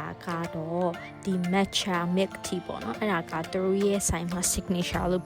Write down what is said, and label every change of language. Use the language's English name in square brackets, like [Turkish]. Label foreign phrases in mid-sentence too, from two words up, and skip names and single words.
[Burmese] ကတော့ဒီ [English] matcha milk tea [Burmese] ပေါ့နော်အဲ့ဒါကသူတို့ရဲ့ဆိုင်မှာ signature လို့